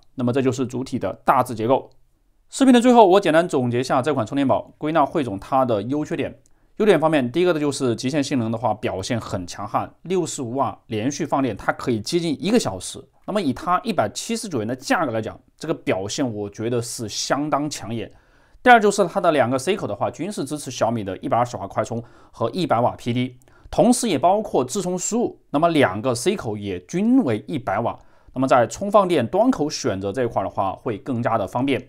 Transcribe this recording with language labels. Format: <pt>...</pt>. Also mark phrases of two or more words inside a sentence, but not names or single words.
<zh>那麼這就是主體的大致結構。視頻的最後，我簡單總結一下這款充電寶，歸納匯總它的優缺點。優點方面，第一個的就是極限性能的話，表現很強悍，65瓦連續放電，它可以接近1個小時。那麼以它179元的價格來講，這個表現我覺得是相當搶眼。第二就是它的2個 C 口的話，均是支持小米的120瓦快充和100瓦 PD， 同時也包括自充输入。那么2個 C 口也均為100瓦，那麼在充放電端口選擇這一塊的話，會更加的方便。</zh>